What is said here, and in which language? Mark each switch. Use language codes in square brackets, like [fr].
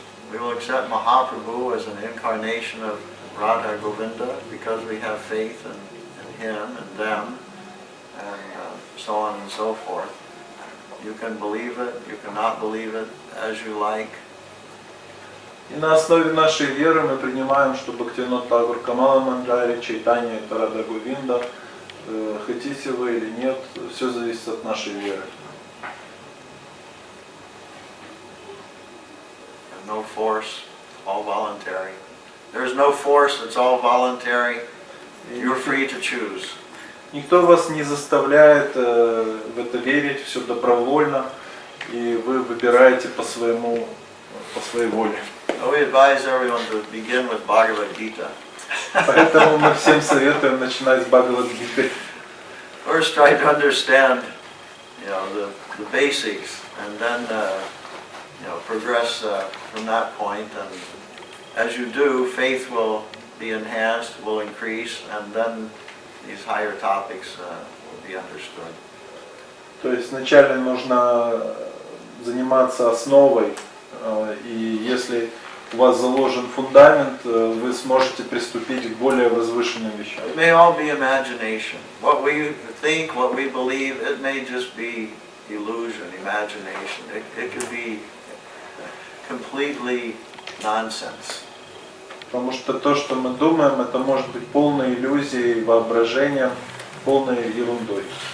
[en] We will accept Mahaprabhu as an incarnation of Radha Govinda because we have faith in him and them, and so on and so forth. You can believe it, you cannot believe it, as you like. [ru] И на основе нашей веры мы принимаем, что Бхактивинода Тхакур Камала Манджари, Чайтанья это Рада Говинда. Хотите вы или нет, все зависит от нашей веры. [en] No force, all voluntary. There's no force, it's all voluntary. You're free to choose. [ru] Никто вас не заставляет в это верить, все добровольно, и вы выбираете по своей воле. [en] We advise everyone to begin with Bhagavad Gita. [ru] Поэтому мы всем советуем начинать с Бхагавад-гиты. [en] First, try to understand, the basics, and then, progress from that point. And as you do, faith will be enhanced, will increase, and then these higher topics will be understood. [ru] То есть вначале нужно заниматься основой, и если у вас заложен фундамент, вы сможете приступить к более возвышенным вещам. [en] It may all be imagination. What we think, what we believe, it may just be illusion, imagination. It could be completely nonsense. [ru] Потому что то, что мы думаем, это может быть полной иллюзией, воображением, полной ерундой.